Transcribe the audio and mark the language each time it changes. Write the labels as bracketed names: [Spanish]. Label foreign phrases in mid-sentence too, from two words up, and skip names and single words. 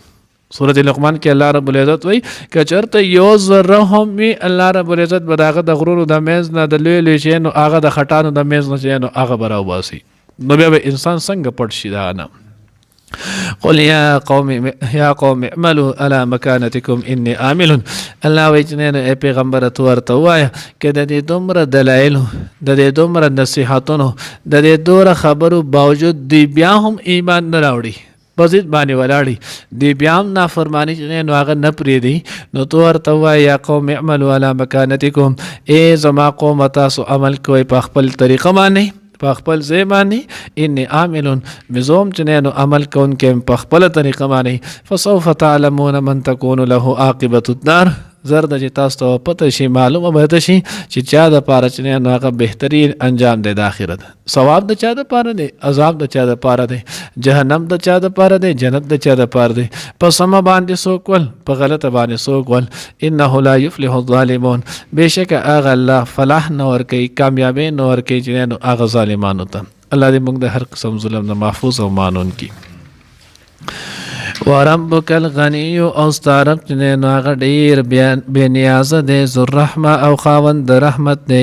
[Pashto] سورة لقمان کې [Arabic] الله رب العزت [Pashto] وایي که چېرته یو ذره هم وي الله رب العزت به د هغه د غرونو د منځ نه د لوی لوی شیانو هغه د خټانو د منځ نه چې نو هغه به راوباسي، نو بیا به انسان څنګه پټ شي دا نه. [Arabic] قل یا قوم اعملوا على مكانتكم اني عامل، [Pashto] الله وایي چې نو ای پیغمبره تو ورته ووایه که د دې دومره دلایلو د دې دومره نصیحتونو د دې دومره خبرو باوجود دی بیا هم ایمان نه راوړي، په ضد باندې ولاړي، دی بیا هم نافرماني چې نو هغه نه پرېږدي، نو تو ورته ووایه [Arabic] یا قوم اعملوا على مكانتكم، [Pashto] ای زما قوم تاسو عمل کوئ په خپل طریقه باندې، په خپل ځای باندې، [Arabic] انی عامل [Pashto] مزوم چې نو عمل کوونکی په خپله طریقه باندې. [Arabic] فسوف تعلمون من تكون له عاقبة الدار، [Pashto] زر د چې تاسو ته پته شي معلومه به ته شي چې چا دپاره چې نو هغه بهترین انجام دی د آخرت، ثواب د چا دپاره دی، عذاب د چا دپاره دی، جهنم د چا دپاره دی، جنت د چا دپاره دی، په سمه باندې څوک ول په غلطه باندې څوک ول. [Arabic] انه لا یفلح الظالمون، [Pashto] بېشکه هغه الله فلاح نه ورکوي، کامیابي نه ورکوي چې نو هغه ظالمانو ته. الله دې موږ د هر قسم ظلم نه محفوظ او مانون کی. [Arabic] وربک الغنی [Pashto] او ستارب چې نو هغه ډیر بے نیازه دی، [Arabic] ذو الرحمه [Pashto] او خاوند د رحمت دی.